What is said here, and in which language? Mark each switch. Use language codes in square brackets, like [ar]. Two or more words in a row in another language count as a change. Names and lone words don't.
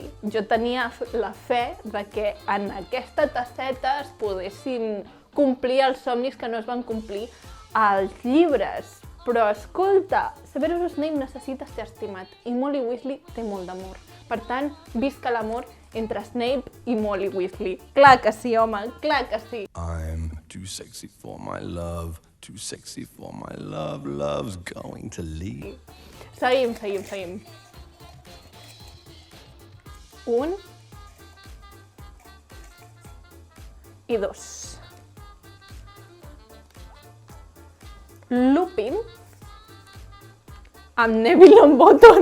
[ca] Jo tenia la fe de que en aquesta tasseta es poguessin complir els somnis que no es van complir als llibres. Però, escolta, Severus Snape necessita ser estimat i Molly Weasley té molt d'amor. Per tant, visca l'amor entre Snape i Molly Weasley. Clar que sí, home, clar que sí. [en] I'm too sexy for my love, too sexy for my love, love's going to leave. [ca] Seguim. Un. I dos. Lupin amb Neville Longbottom.